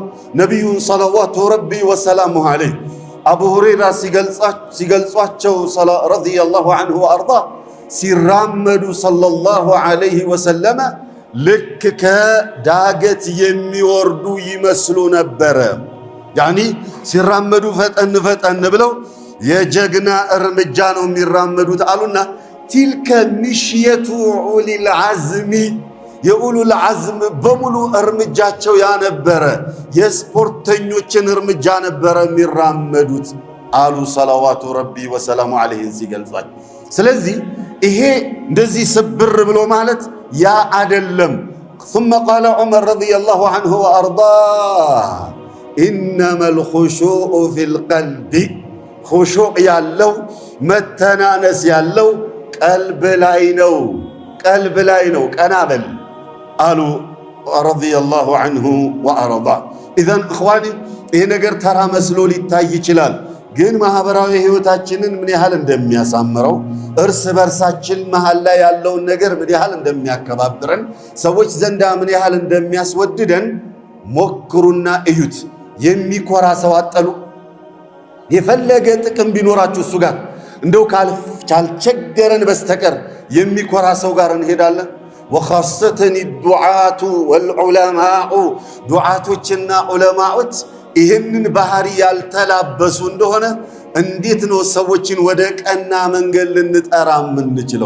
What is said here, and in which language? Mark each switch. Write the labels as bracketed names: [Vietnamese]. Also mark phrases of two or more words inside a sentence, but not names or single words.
[Amharic] ነቢዩ [Arabic] صلوات ربي وسلامه عليه [Amharic] አቡ ሁረይራ ሲገልጿቸው [Arabic] رضي الله عنه وأرضاه [Amharic] ሲራመዱ [Arabic] صلى الله عليه وسلم [Amharic] ልክ ከዳገት የሚወርዱ ይመስሉ ነበረ። ያኒ ሲራመዱ ፈጠን ፈጠን ብለው የጀግና እርምጃ ነው የሚራመዱት አሉና [Arabic] تلك مشية أولي العزم [Amharic] የኡሉል ዐዝም በሙሉ እርምጃቸው ያነበረ የስፖርተኞችን እርምጃ ነበረ የሚራመዱት አሉ [Arabic] صلوات ربي وسلامه عليه [Amharic] ሲገልጿል። ስለዚህ ይሄ እንደዚህ ስብር ብሎ ማለት ያ አደለም። [Arabic] ثم قال عمر رضي الله عنه وأرضاه إنما الخشوع في القلب [Amharic] خشوع ያለው መተናነስ ያለው ቀልብ ላይ ነው፣ ቀልብ ላይ ነው። ቀና በል አሉ [Arabic] رضي الله عنه وأرضاه። إذن إخواني [Amharic] ይሄ ነገር ተራ መስሎ ሊታይ ይችላል፣ ግን ማህበራዊ ህይወታችንን ምን ያህል እንደሚያሳምረው እርስ በርሳችን መሃል ላይ ያለውን ነገር ምን ያህል እንደሚያከባብረን ሰዎች ዘንዳ ምን ያህል እንደሚያስወድደን ሞክሩና እዩት። የሚኮራ ሰው አጠሉ። የፈለገ ጥቅም ቢኖራችሁ እሱ ጋር እንደው ካልቸገረን በስተቀር የሚኮራ ሰው ጋር እንሄዳለን። [Arabic] وخاصة الدعاة والعلماء [Amharic] ዱዓቶችና ዑለማዎች ይህንን ባህሪ ያልተላበሱ እንደሆነ እንዴት ነው ሰዎችን ወደ ቀና መንገድ ልንጠራ የምንችለው?